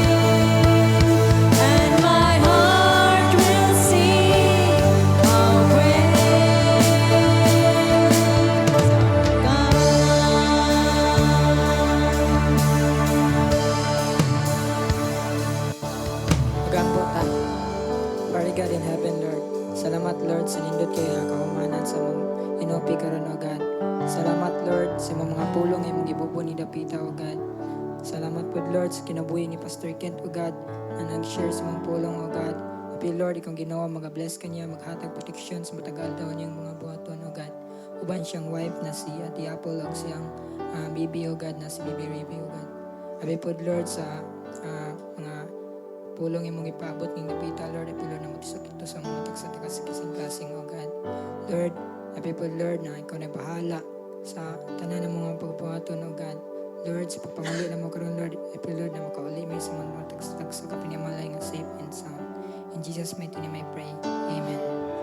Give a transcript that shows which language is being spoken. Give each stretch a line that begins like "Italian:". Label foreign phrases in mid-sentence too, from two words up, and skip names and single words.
English: And my heart will sing how
Filipino: Magaan po ta.
English: Father God in heaven, Lord.
Cebuano: Salamat, Lord, sa nindot kayo kahumanan sa mong inupi karon,
English: O God.
Cebuano: Salamat, Lord, sa mga pulong imong gibubo ni Dapita,
English: O God.
Cebuano: Salamat po, Lord, sa kinabuhi ni Pastor Kent,
English: O God,
Cebuano: na nag-share sa mga pulong,
English: O God.
Cebuano: Happy, Lord, ikong ginawa, mag-bless kanya, maghatag protection sa matagal daw niyang mga buhaton,
English: O God.
Cebuano: Uban siyang wife na si Ate Apple, o siyang baby,
English: O God,
Cebuano: na si Baby Raby,
English: O God.
Cebuano: Happy po, Lord, sa mga pulong imong ipaabot ng napita, Lord. Happy, Lord, na matisok ito sa mga tagsa-tagas kasing-kasing,
English: O God.
Cebuano: Lord, happy po, Lord, na ikaw na bahala sa tanan ng mga pagbuhaton,
English: O God.
Cebuano: Lord, sa pagpamuli na mo karon, Lord, happy, Lord, na makauli may sa mga tagsa-tagas sa kapinimalay nga
English: safe and sound. In Jesus' mighty name I pray. Amen.